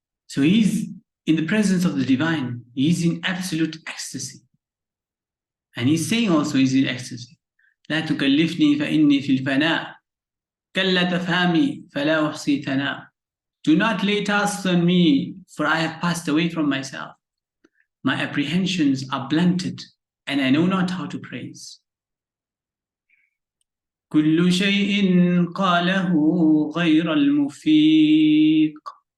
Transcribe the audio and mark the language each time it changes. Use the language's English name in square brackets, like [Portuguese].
[English] So he's in the presence of the divine. He's in absolute ecstasy. And he's saying also he's in ecstasy. [Arabic] لا تكلفني فإني في الفناء. كلا تفهمي فلا أحصي ثناء. [English] Do not lay tasks on me, for I have passed away from myself. My apprehensions are blunted, and I know not how to praise. [Arabic] كل شيء قاله غير المفيق.